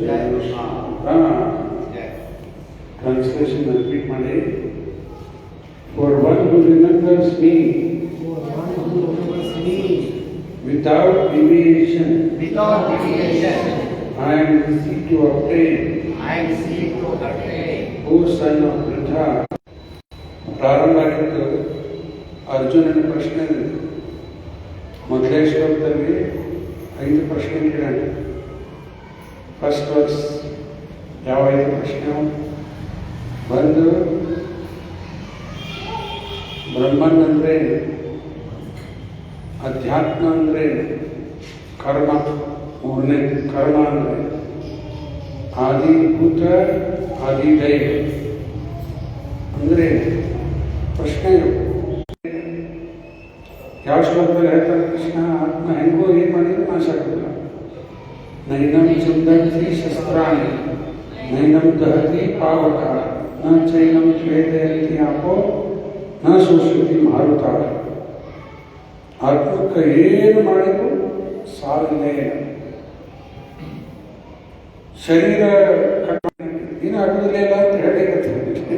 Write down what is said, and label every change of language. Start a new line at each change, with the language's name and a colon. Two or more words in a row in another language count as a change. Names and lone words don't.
English: translation repeat
Kannada: ಮಾಡಿ.
English: for one who remembers me without deviation I am seek to obtain O son of Pritha.
Kannada: ಪ್ರಾರಂಭ ಆಗಿದ್ದು ಅರ್ಜುನನ ಪ್ರಶ್ನೆ. ಮೊದಲೇ ಶ್ಲೋಕದಲ್ಲಿ 5 ಪ್ರಶ್ನೆ ಕೇಳೋಣ.
English: first verse
Kannada: ಯಾವ 5 ಪ್ರಶ್ನೆ? ಒಂದು, ಬ್ರಹ್ಮನ್ ಅಂದ್ರೆ, ಅಧ್ಯಾತ್ಮ ಅಂದ್ರೆ, ಕರ್ಮ. ಮೂರನೇ ಕರ್ಮ ಅಂದ್ರೆ ಆದಿಭೂತ ಆದಿದೈವ ಅಂದ್ರೆ ಪ್ರಶ್ನೆ. ಯಾವ ಶ್ಲೋಕದಲ್ಲಿ ಹೇಳ್ತಾರೆ ಕೃಷ್ಣ ಆತ್ಮ ಹೆಂಗೋ ಏನು ಮಾಡಿದ್ರು ನಾಶ ಆಗೋದಿಲ್ಲ.
Sanskrit: ನೈನಂ ಚಿಂದಂತಿ ಶಸ್ತ್ರಾಣಿ ನೈನಂ ದಹತಿ ಪಾವಕ ನ ಚೈನಂ ಶ್ವೇತಯಂತಿ ಆಪೋ ನ ಶೋಷಯತಿ ಮಾರುತ.
Kannada: ಆತ್ಮಕ್ಕೆ ಏನು ಮಾಡಿದ್ರು ಸಾವಿಲ್ಲೇ. ಶರೀರ ಏನು ಆಗೋದಿಲ್ಲ ಇಲ್ಲ ಅಂತ ಹೇಳಿಕತ್ತೀವಿ.